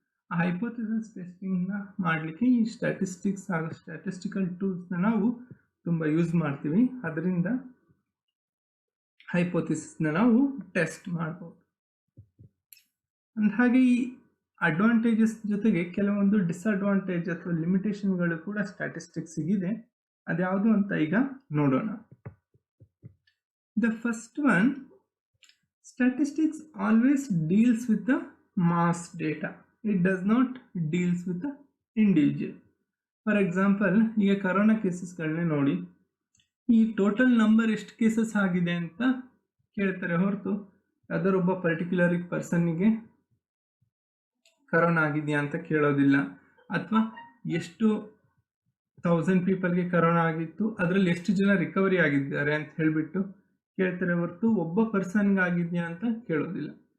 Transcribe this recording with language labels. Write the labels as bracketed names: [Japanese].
[Kannada] ಆ ಹೈಪೋಥಿಸಿಸ್ ಟೆಸ್ಟಿಂಗ್ನ ಮಾಡಲಿಕ್ಕೆ ಈ ಸ್ಟ್ಯಾಟಿಸ್ಟಿಕ್ಸ್ ಹಾಗೂ ಸ್ಟ್ಯಾಟಿಸ್ಟಿಕಲ್ ಟೂಲ್ಸ್ನ ನಾವು ತುಂಬ ಯೂಸ್ ಮಾಡ್ತೀವಿ. ಅದರಿಂದ ಹೈಪೋಥಿಸಿಸ್ನ ನಾವು ಟೆಸ್ಟ್ ಮಾಡ್ಬೋದು. ಹಾಗೆ ಈ ಅಡ್ವಾಂಟೇಜಸ್ ಜೊತೆಗೆ ಕೆಲವೊಂದು ಡಿಸ್ಅಡ್ವಾಂಟೇಜ್ ಅಥವಾ ಲಿಮಿಟೇಷನ್ಗಳು ಕೂಡ ಸ್ಟ್ಯಾಟಿಸ್ಟಿಕ್ಸಿಗಿದೆ. ಅದ್ಯಾವುದು ಅಂತ ಈಗ ನೋಡೋಣ. [English] The first one, statistics always deals with the mass data. It does not deals with the individual. [Kannada] For example, ಈಗ ಕರೋನಾ ಕೇಸಸ್ಗಳನ್ನೇ ನೋಡಿ, ಈ ಟೋಟಲ್ ನಂಬರ್ ಎಷ್ಟು ಕೇಸಸ್ ಆಗಿದೆ ಅಂತ ಕೇಳ್ತಾರೆ ಹೊರತು ಅದರೊಬ್ಬ ಪರ್ಟಿಕ್ಯುಲರ್ ಪರ್ಸನ್ನಿಗೆ ಕರೋನಾ ಆಗಿದೆಯಾ ಅಂತ ಕೇಳೋದಿಲ್ಲ. ಅಥವಾ ಎಷ್ಟು 1000 ಪೀಪಲ್ಗೆ ಕರೋನಾ ಆಗಿತ್ತು, ಅದರಲ್ಲಿ ಎಷ್ಟು ಜನ ರಿಕವರಿ ಆಗಿದ್ದಾರೆ ಅಂತ ಹೇಳಿಬಿಟ್ಟು ಕೇಳ್ತಾರೆ ಹೊರತು ಒಬ್ಬ ಪರ್ಸನ್ಗೆ ಆಗಿದೆಯಾ ಅಂತ ಕೇಳೋದಿಲ್ಲ.